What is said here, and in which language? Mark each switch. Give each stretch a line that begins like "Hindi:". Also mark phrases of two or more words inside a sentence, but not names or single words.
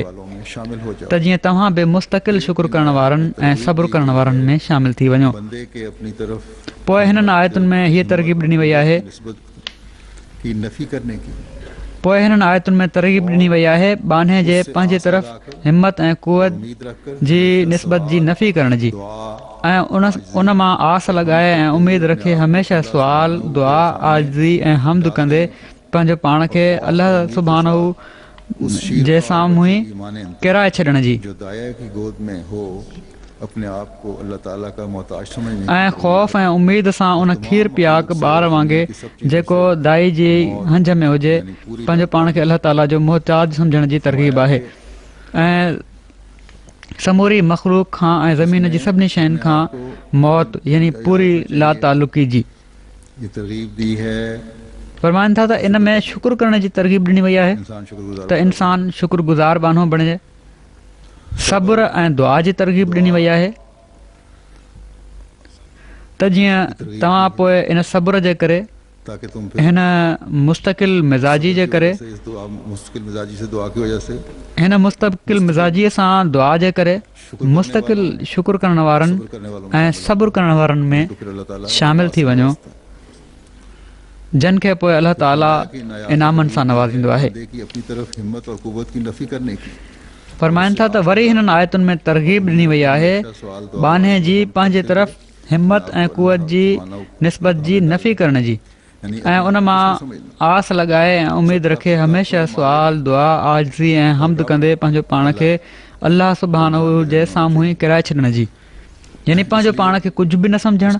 Urdu: والوں میں شامل ہو جاؤ.
Sindhi: त जीअं तव्हां बि मुस्तक़िल शुक्र करण वारनि ऐं सब्र करण वारनि में शामिल थी वञो।
Urdu: بندے کے اپنی طرف
Sindhi: पोइ हिननि आयतुनि में हीअ तरगीब ॾिनी वई आहे
Urdu: نسبت کی نفی کرنے کی
Sindhi: पोइ हिननि आयतुनि में तरगीब ॾिनी वई आहे बाने जे पंहिंजे तरफ़ हिमत ऐं कुवत
Urdu: امید رکھ کر
Sindhi: जी निस्बत जी नफ़ी करण जी,
Urdu: दुआ
Sindhi: ऐं उन मां आस लॻाए ऐं उमेद रखे हमेशह सुवाल, दुआ, आज़ी ऐं हमद कंदे पंहिंजो पाण खे अल्लाह सुभानहू जे साम्हूं ई किराए छॾण जी
Urdu: جو دایہ کی گود میں ہو اپنے آپ کو اللہ تعالیٰ کا محتاج سمجھنے
Sindhi: ऐं ख़ौफ़ ऐं उमेद सां उन खीर पियाक ॿार वांगुरु जेको दाई जी हंज में हुजे पंहिंजो पाण खे अल्लाह ताला जो मोहताज सम्झण जी तरकीब आहे। ऐं समूरी मख़लूक खां ऐं ज़मीन जी सभिनी शयुनि खां मौत यानी पूरी लातालुकी जी
Urdu: یہ ترغیب دی ہے.
Sindhi: फरमाइनि था त इन में शुक्र करण जी तरगीब ॾिनी वई आहे
Urdu: انسان شکرگزار
Sindhi: त इंसानु शुक्रगुज़ार बानो बणिजे। सब्र ऐं दुआ जी तरगीब ॾिनी वई आहे त जीअं तव्हां पोइ इन सब्र जे करे
Urdu: تاکہ تم پھر
Sindhi: हिन मुस्तक़िल मिज़ाजी जे करे
Urdu: اس دعا مستقل مزاجی سے دعا کی وجہ سے
Sindhi: हिन मुस्तक़िल मिज़ाजीअ सां दुआ जे करे मुस्तक़िल शुक्र करण वारनि
Urdu: کرنے والوں
Sindhi: ऐं सब्र करण वारनि में
Urdu: کو پھر اللہ تعالیٰ
Sindhi: शामिल थी वञो जिन खे पोइ अलाह ताला इनामनि सां नवाज़ींदो आहे।
Urdu: کی اپنی طرف ہمت اور قوت کی نفی کرنے کی
Sindhi: फरमाइनि था त वरी हिननि आयतुनि में तरगीब ॾिनी वई आहे बाने जी पंहिंजे तरफ़ हिम्मत ऐं कुवत जी निस्बत जी नफ़ी करण जी ऐं उन मां आस लॻाए ऐं उमेद रखे हमेशह सुवाल दुआ आज़ी ऐं हमद कंदे पंहिंजो पाण खे अलाह सुब्हानहू जे साम्हूं ई किराए छॾण जी यानी पंहिंजो पाण खे कुझु बि न सम्झणु।